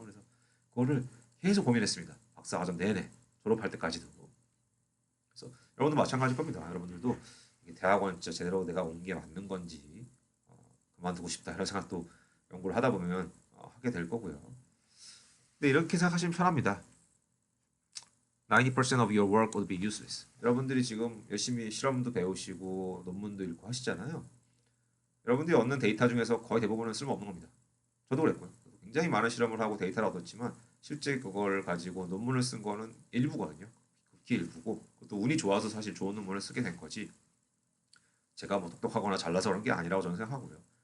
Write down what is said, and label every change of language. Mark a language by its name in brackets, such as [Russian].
[Korean] 그래서 그거를 계속 고민했습니다. 박사과정 내내 졸업할 때까지도. 그래서 여러분도 마찬가지일 겁니다. 여러분들도 대학원 진짜 제대로 내가 온 게 맞는 건지 그만두고 싶다 이런 생각도 연구를 하다 보면 하게 될 거고요. 근데 이렇게 생각하시면 편합니다. [English] 90% of your work would be useless. [Korean] 여러분들이 지금 열심히 실험도 배우시고 논문도 읽고 하시잖아요. 여러분들이 얻는 데이터 중에서 거의 대부분은 쓸모없는 겁니다. 저도 그랬고요. 굉장히 많은 실험을 하고 데이터를 얻었지만 실제 그걸 가지고 논문을 쓴 거는 일부거든요. 극히 일부고 또 운이 좋아서 사실 좋은 논문을 쓰게 된 거지 제가 뭐 똑똑하거나 잘나서 그런 게 아니라고 저는 생각하고요.